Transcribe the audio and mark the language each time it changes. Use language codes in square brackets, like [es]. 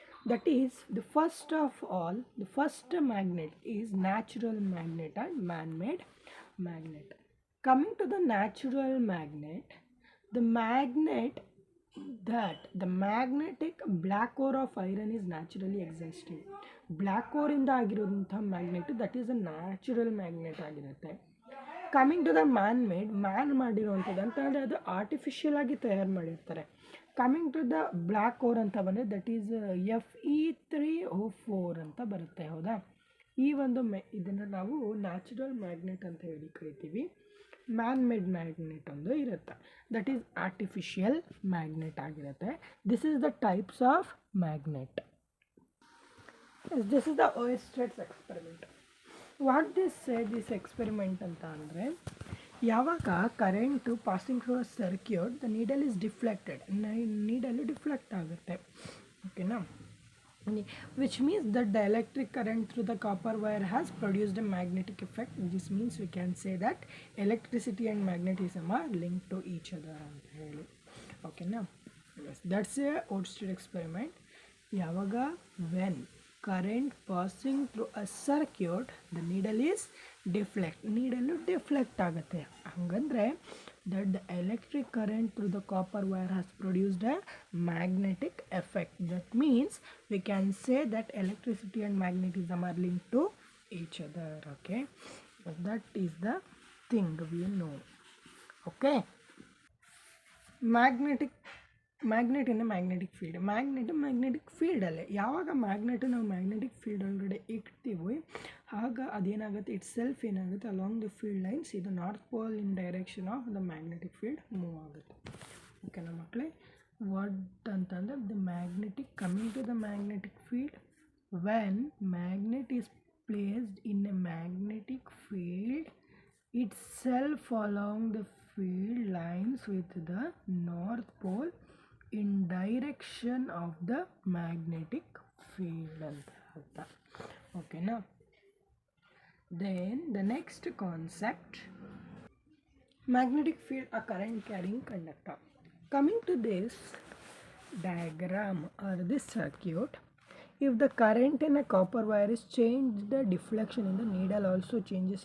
[en] That is, the first of all, the first magnet is natural magnet and man-made magnet. Coming to the natural magnet, the magnet that the magnetic black core of iron is naturally existing. Black core [kn] ಇಂದ ಆಗಿರುವಂತಹ [en] magnet that is a natural magnet [kn] ಆಗಿರುತ್ತೆ. Coming to the man made, man ಮಾಡಿರುವಂಥದ್ದು ಅಂತ ಅಂದರೆ ಅದು artificial ಆಗಿ ತಯಾರು ಮಾಡಿರ್ತಾರೆ. Coming to the black or ಅಂತ ಬಂದರೆ ದಟ್ ಈಸ್ Fe3O4 ಅಂತ ಬರುತ್ತೆ, ಹೌದಾ. ಈ ಒಂದು ಇದನ್ನು ನಾವು ನ್ಯಾಚುರಲ್ ಮ್ಯಾಗ್ನೆಟ್ ಅಂತ ಹೇಳಿ ಕರಿತೀವಿ. ಮ್ಯಾನ್ ಮೇಡ್ ಮ್ಯಾಗ್ನೆಟ್ ಒಂದು ಇರುತ್ತೆ, ದಟ್ ಈಸ್ ಆರ್ಟಿಫಿಷಿಯಲ್ ಮ್ಯಾಗ್ನೆಟ್ ಆಗಿರುತ್ತೆ. [en] This is the types of magnet. This is the Oersted's experiment. What this experiment [kn] ಅಂತ ಅಂದರೆ, ಯಾವಾಗ current [en] passing through a circuit the needle is deflected, [kn] ನೀಡಲು ಡಿಫ್ಲೆಕ್ಟ್ ಆಗುತ್ತೆ, ಓಕೆನಾ. [en] which means that the electric current through the copper wire has produced a magnetic effect. This means we can say that electricity and magnetism are linked to each other [kn] ಅಂತ ಹೇಳಿ, ಓಕೆನಾ. [en] yes, that's a Oersted experiment. ಯಾವಾಗ when current passing through a circuit the needle is deflect, needle deflect ಆಗುತ್ತೆ. ಹಂಗಂದ್ರೆ that the electric current through the copper wire has produced a magnetic effect. That means we can say that electricity and magnetism are linked to each other, okay. That is the thing we know, okay. Magnet in magnetic field. [kn] Magnetic ಫೀಲ್ಡಲ್ಲೇ ಯಾವಾಗ magnet ನಾವು magnetic field ಒಳಗಡೆ ಇಡ್ತೀವಿ ಆಗ ಅದೇನಾಗುತ್ತೆ, it self ಏನಾಗುತ್ತೆ along the field lines ಇದು north pole in direction of the magnetic field move ಆಗುತ್ತೆ, ಓಕೆನಾ ಮಕ್ಕಳೇ. [en] what ಅಂತಂದರೆ the magnetic, coming to the magnetic field, when magnet is placed in a magnetic field itself along the field lines with the north pole in direction of the magnetic field [kn] ಅಂತ ಅರ್ಥ, ಓಕೆನಾ. [en] Then the next concept, magnetic field, a current carrying conductor. Coming to this diagram or this circuit, if the current in a copper wire is changed, the deflection in the needle also changes.